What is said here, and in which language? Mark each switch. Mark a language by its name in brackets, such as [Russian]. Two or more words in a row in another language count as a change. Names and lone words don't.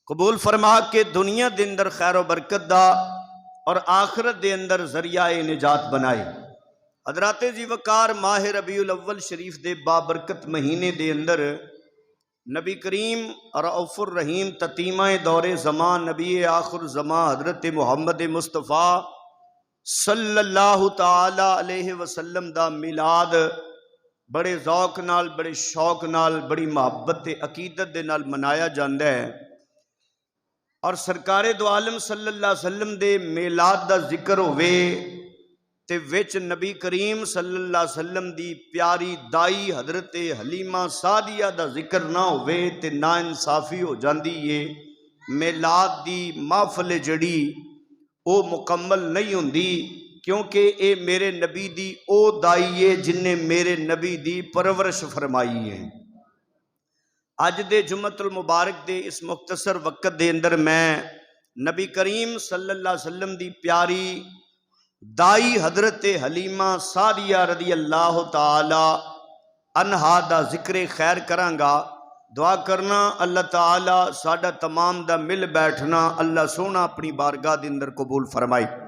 [Punjabi] قبول فرما کے دنیا کے اندر خیر و برکت دا اور آخرت کے اندر ذریعہ نجات بنائے. حضراتے جی وقار ماہ ربیع الاول شریف کے بابرکت مہینے کے اندر نبی کریم رؤف الرحیم تتمہ دور زمان نبی آخر زماں حضرت محمد مصطفیٰ [Arabic] صلى الله تعالى عليه وسلم [Punjabi] دا میلاد بڑے ذوق نال، بڑے شوق نال، بڑی محبت تے عقیدت دے نال منایا جاتا ہے. اور سرکارے دو عالم [Arabic] صلى الله عليه وسلم [Punjabi] دے میلاد دا ذکر ہووے تے وچ نبی کریم [Arabic] صلى الله عليه وسلم [Punjabi] دی پیاری دائی حضرت حلیمہ سعدیہ دا ذکر نہ ہووے تے نا انصافی ہو جاتی ہے. میلاد دی محفل جڑی وہ مکمل نہیں ہوندی، کیونکہ اے میرے نبی دی او دائی ہے جنہاں میرے نبی دی پرورش فرمائی ہے. اج دے جمعۃ المبارک دے اس مختصر وقت دے اندر میں نبی کریم [Arabic] صلى الله عليه وسلم [Punjabi] دی پیاری دائی حضرت حلیمہ سعدیہ [Arabic] رضي الله تعالى عنها [Punjabi] دا ذکر خیر کراں گا. دعا کرنا اللہ تعالیٰ ساڈا تمام دا مل بیٹھنا اللہ سونا اپنی بارگاہ دے اندر قبول فرمائے.